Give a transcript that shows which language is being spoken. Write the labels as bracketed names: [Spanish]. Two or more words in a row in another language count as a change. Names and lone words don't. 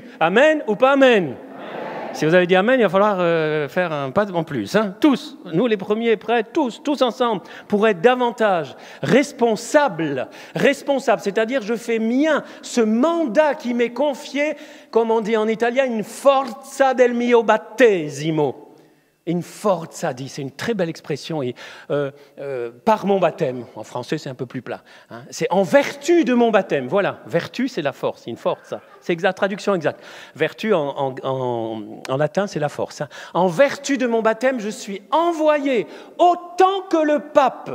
[French] Amen ou pas amen? Amen. Si vous avez dit amen, il va falloir faire un pas en plus. Hein. Tous, nous les premiers prêts, tous ensemble, pour être davantage responsables, c'est-à-dire je fais mien ce mandat qui m'est confié, comme on dit en italien, une [Italian] forza del mio battesimo. [French] Une forza, dit, c'est une très belle expression, et, par mon baptême. En français, c'est un peu plus plat. Hein. C'est en vertu de mon baptême. Voilà, vertu, c'est la force, une forza. C'est la traduction exacte. Vertu, en latin, c'est la force. Hein. En vertu de mon baptême, je suis envoyé autant que le pape.